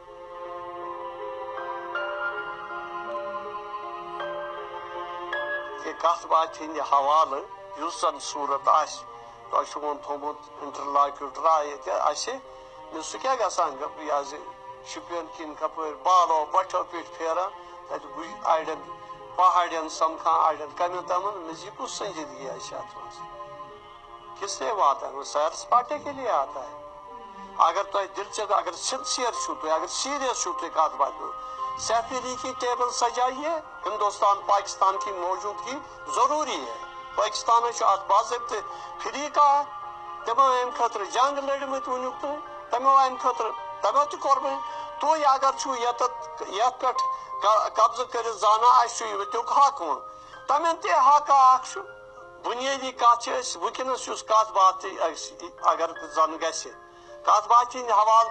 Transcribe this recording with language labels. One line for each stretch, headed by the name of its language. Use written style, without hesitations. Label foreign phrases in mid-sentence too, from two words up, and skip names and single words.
Kashmiri: کہ کتھ باتھِ ہٕنٛدِ حوالہٕ یُس زن صوٗرت آسہِ تۄہہِ چھُ وۄنۍ تھوٚومُت انٹرلاکیوٗٹرا ییٚتہِ اَسہِ مےٚ سُہ کیٛاہ گژھان یہِ حظ یہِ شُپین کِنۍ کپٲرۍ بالو بٹھو پیٚٹھۍ پھیران تتہِ اڑٮ۪ن پہاڑٮ۪ن سمکھان اڑٮ۪ن کمٮ۪ن تامن مےٚ یہ کُس سنجیدگی آسہِ اتھ منٛز
Urdu: کس لیے وہ آتا ہے سیر سپاٹے کے لیے آتا ہے
Kashmiri: اگر تۄہہِ دلچسپ اگر سنسیئر چھُو تُہۍ اگر سیریس چھُو تُہۍ کتھ باتھ
Urdu: سیفری کی ٹیبل سجائیے ہندوستان پاکستان کی موجودگی ضروری ہے
Kashmiri: پاکستان ات باضابطہ فریقہ تمو امہ خاطر جنگ لڑمت ونیُک تُہۍ تمو امہ خاطر تمو تہِ کوٚرمُت تُہۍ اگر چھُو یتھ پٮ۪ٹھ قبضہٕ کٔرِتھ زانان اسہِ چھُ ییٚتیُک حق وۄنۍ تمن تہِ حق اکھ چھُ بنیٲدی کتھ چھِ أسۍ وٕنکیٚنس یُس کتھ باتھ اگر زن گژھِ کتھ باتھِ ہٕنٛدِ حوالہٕ